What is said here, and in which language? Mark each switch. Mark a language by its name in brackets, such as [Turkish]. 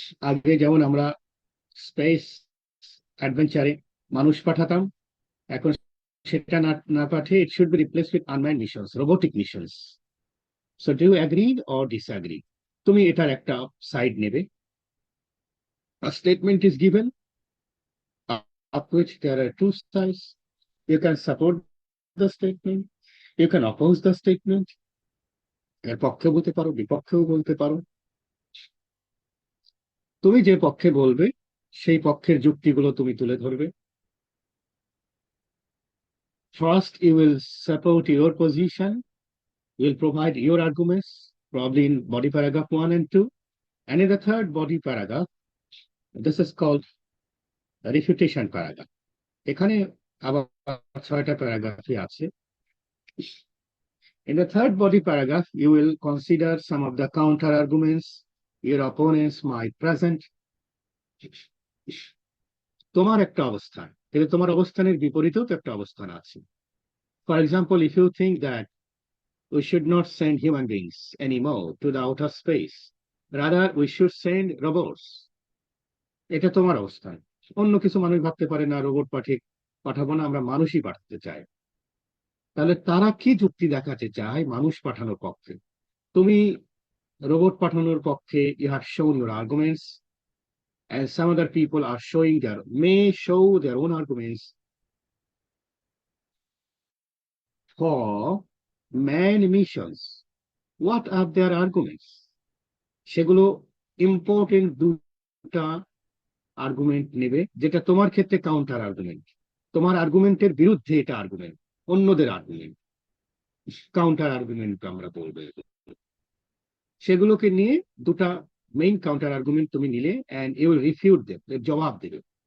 [Bangla] আগে যেমন আমরা স্পেস অ্যাডভেঞ্চারে মানুষ পাঠাতাম, এখন সেটা না পাঠিয়ে [English] it should be replaced with unmanned missions, robotic missions. So do you agree or disagree? [Bangla] তুমি এটার একটা সাইড নেবে। [English] A statement is given, of which there are two sides. You can support the statement, you can oppose the statement. [Bangla] এর পক্ষে বলতে পারো, বিপক্ষেও বলতে পারো। তুমি যে পক্ষে বলবে সেই পক্ষের যুক্তিগুলো তুমি তুলে ধরবে। [English] First, you will support your position, you will provide your arguments, probably in body paragraph 1 and 2. And in the third body paragraph, this is called the refutation paragraph. [Bangla] এখানে আবার 6টা প্যারাগ্রাফই আছে। [English] In the third body paragraph, you will consider some of the counter arguments your opponents might present. [Bangla] তোমার একটা অবস্থান, কিন্তু তোমার অবস্থানের বিপরীতেও তো একটা অবস্থান আছে। [English] For example, if you think that we should not send human beings anymore to the outer space, rather we should send robots, [Bangla] এটা তোমার অবস্থান। অন্য কিছু মানুষ ভাবতে পারে না রোবট পাঠাবো না, আমরা মানুষই পাঠাতে চাই। তাহলে তারা কি যুক্তি দেখাতে চায় মানুষ পাঠানোর পক্ষে? তুমি রোবট পাঠানোর পক্ষে [English] you have shown your arguments, and some other people are may show their own arguments for manned missions. What are their arguments? [Bangla] সেগুলো ইম্পর্টেন্ট দুটা আর্গুমেন্ট নেবে, যেটা তোমার ক্ষেত্রে কাউন্টার আর্গুমেন্ট। তোমার আর্গুমেন্টের বিরুদ্ধে এটা আর্গুমেন্ট, অন্যদের আর্গুমেন্ট, কাউন্টার আর্গুমেন্ট আমরা বলবো। সেগুলোকে নিয়ে দুটা মেইন কাউন্টার আর্গুমেন্ট তুমি নিলে, [English] and you will refute them, [Bangla] এর জবাব দেবে।